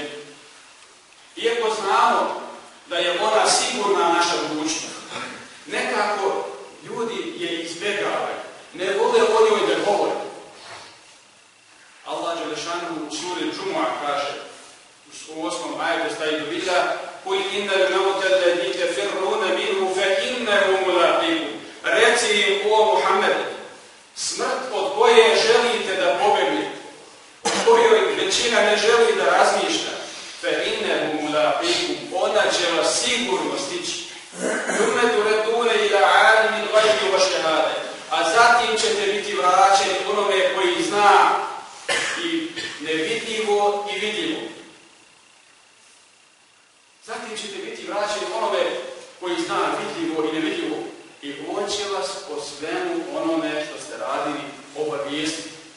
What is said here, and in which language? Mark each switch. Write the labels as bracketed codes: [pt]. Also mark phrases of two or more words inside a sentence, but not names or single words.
[bs] Iako znamo da je ona sigurna naša budućnost, nekako ljudi je izbjegavaju, ne vole o njoj da govore. Allah Đelešanu u suri Džumu'a kaže, u 8. ajetu Stajdu Vida, [ar] قل إن الموت الذي تفرون منه فإنه ملاقيكم. [bs] Reci im, o Muhammedu, smrt od koje želite da pobegnete, od kojoj većina ne želi da razmišlja, [ar] فإنه ملاقيكم, [bs] ona će vas sigurno stići. [ar] ثم تردون إلى عالم الغيب والشهادة, [bs] a zatim ćete biti vraćeni onome koji zna i nevidljivo i vidljivo. Zatim ćete biti vraćeni onome koji zna vidljivo i nevidljivo i on će vas o svemu onome što ste radili obavijestiti.